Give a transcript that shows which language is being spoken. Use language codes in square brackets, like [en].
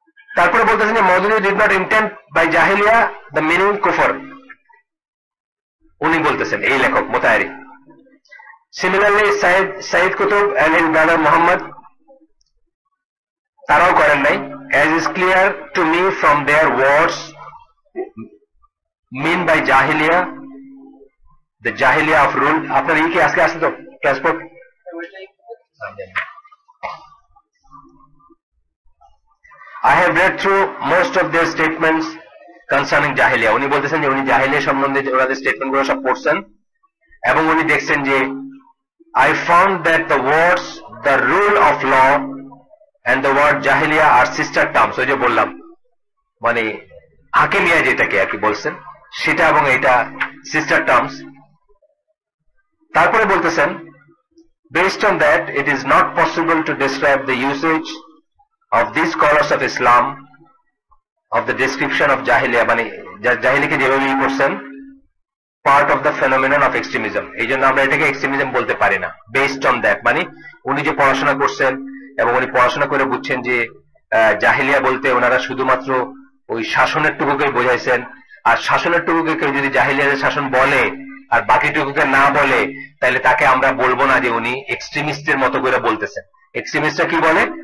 [bn] তারপরে বলতেছেন যে [en] Maududi did not intend by জাহিলিয়া the meaning কুফর। [bn] উনি বলতেছেন, এই লেখক মোতাহারি। Similarly Saeed Qutub [en] and his brother [bn] Mohammad, তারাও করেন নাই। [en] as is clear to me from their words mean by jahiliya the jahiliya of rule. [bn] আপনার কি আজকে আসছে তো transport? [en] I have read through most of their statements concerning jahiliya. [bn] উনি বলতেছেন যে উনি জাহিলিয়া সম্বন্ধে ওনাদের স্টেটমেন্ট গুলো সব পড়ছেন এবং উনি দেখছেন যে [en] I found that the words the rule of law and the word jahiliya are sister terms. [bn] ওই যে বললাম মানে হাকিমিয়া যেটাকে আর কি বলছেন সেটা এবং এটা সিস্টার টার্মস। [en] তারপরে বলতেছেন based on that it is not possible to describe the usage of these scholars of Islam of the description of jahiliya, [bn] মানে জাহিলিকে যেভাবে করছেন [en] part of the phenomenon of extremism, [bn] এই জন্য আমরা এটাকে এক্সট্রিমিজম বলতে পারি না। [en] based on that [bn] মানে উনি যে পড়াশোনা করছেন এবং উনি পড়াশোনা করে বুঝছেন যে জাহিলিয়া বলতে ওনারা শুধুমাত্র ওই শাসনের টুকুকে বোঝাইছেন, আর শাসনের টুকুকে কেউ যদি জাহিলিয়াদের শাসন বলে আর বাকি টুকুকে না বলে তাহলে তাকে আমরা বলবো না যে উনি এক্সট্রিমিস্টের মতো করে বলতেছেন। এক্সট্রিমিস্টরা কি বলে?